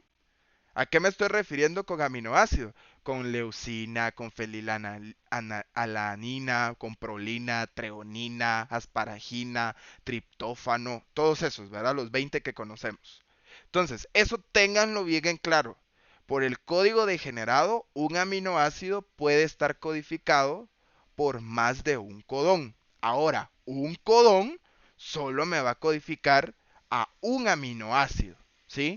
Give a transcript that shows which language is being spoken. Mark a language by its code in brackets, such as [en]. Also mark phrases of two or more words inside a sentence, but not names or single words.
[es] ¿A qué me estoy refiriendo con aminoácido? Con leucina, con fenilalanina, con prolina, treonina, asparagina, triptófano, todos esos, ¿verdad? Los 20 que conocemos. Entonces, eso ténganlo bien en claro. Por el código degenerado, un aminoácido puede estar codificado por más de un codón. Ahora, un codón solo me va a codificar a un aminoácido, ¿sí?